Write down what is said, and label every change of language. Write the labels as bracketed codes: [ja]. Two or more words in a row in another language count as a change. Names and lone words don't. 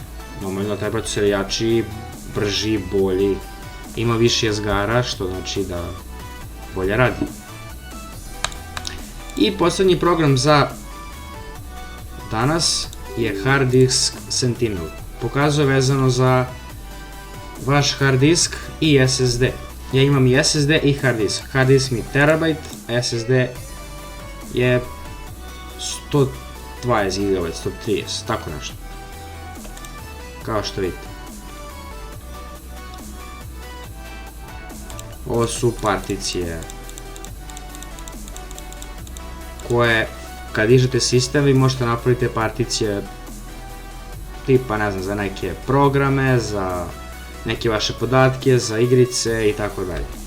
[hr] Normalno taj procesor je jači, brži, bolji, ima više jezgara, što znači da bolje radi. I posljednji program za danas je Hard Disk Sentinel. Pokazuje vezano za vaš hard disk i SSD. Ja imam i SSD i hard disk. Hard disk mi je terabajt, SSD je 120 GB, 130, tako nešto. Kao što vidite. Ovo su particije koje kad dižete sistem vi možete napraviti particije tipa, ne znam, za neke programe, za neke vaše podatke, za igrice i tako dalje.